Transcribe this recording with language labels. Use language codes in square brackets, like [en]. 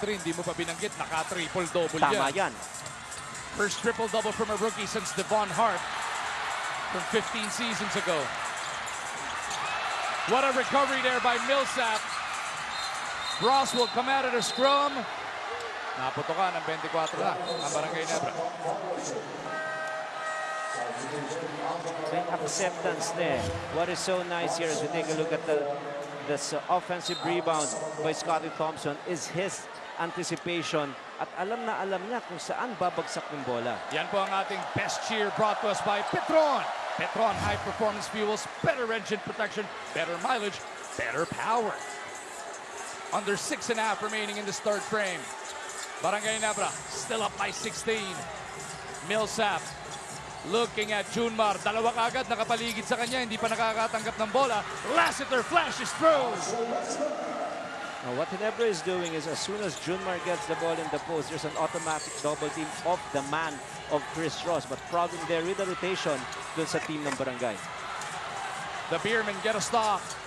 [tl] 3, hindi mo pa binanggit, naka-triple-double Tama yan. yan. [en] First triple-double from a rookie since Devon Hart from 15 seasons ago. What a recovery there by Millsap. Ross will come out of the scrum. [tl] Naputokan ng 24 na ang Barangay Ginebra. [en] May acceptance there. What is so nice here as we take a look at this offensive rebound by Scotty Thompson is his anticipation [tl] at alam na alam niya kung saan babagsak ng bola. Yan po ang ating [en] best cheer brought to us by Petron. Petron High Performance Fuels, better engine protection, better mileage, better power. Under 6.5 remaining in this third frame. Barangay Ginebra still up by 16. Millsap looking at Junmar. [tl] Dalawa kagad nakapaligid sa kanya, hindi pa nakakatanggap ng bola. [en] Lassiter flashes through. Now what Ginebra is doing is as soon as Junmar gets the ball in the post, there's an automatic double team of the man of Chris Ross. But problem there with the rotation [tl] dun sa [en] team ng Barangay. The Beermen get a stop.